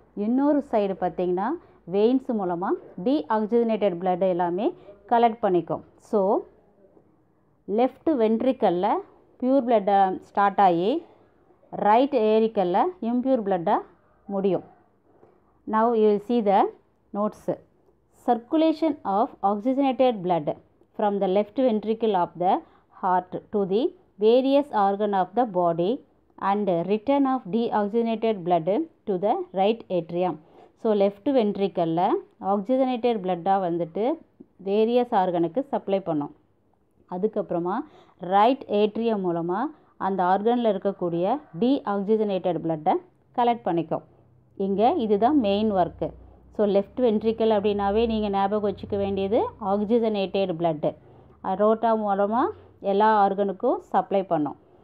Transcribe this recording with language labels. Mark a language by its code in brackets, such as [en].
[ta] இன்னொரு சைடு பார்த்திங்கன்னா வெயின்ஸ் மூலமாக டீஆக்சிஜனேட்டட் பிளட் எல்லாமே கலெக்ட் பண்ணிக்கும். ஸோ லெஃப்ட் வென்ட்ரிக்கலில் பியூர் பிளட்டை ஸ்டார்ட் ஆகி ரைட் ஏரிக்கலில் இம்ப்யூர் பிளட்டாக முடியும். [en] Now you will see the notes. Circulation of oxygenated blood from the left ventricle of the heart to the various organ of the body and return of deoxygenated blood to the right atrium. [ta] So left வென்ட்ரிக்கலில் oxygenated பிளட்டாக வந்துட்டு various ஆர்கனுக்கு supply பண்ணோம். அதுக்கப்புறமா right atrium மூலமாக அந்த ஆர்கனில் இருக்கக்கூடிய deoxygenated பிளட்டை collect பண்ணிக்கும். இங்கே இதுதான் main work. So left ventricle அப்படின்னாவே நீங்கள் ஞாபகம் வச்சுக்க வேண்டியது ஆக்சிஜனேட்டட் பிளட்டு ரோட்டா மூலமாக எல்லா ஆர்கனுக்கும் சப்ளை பண்ணும்.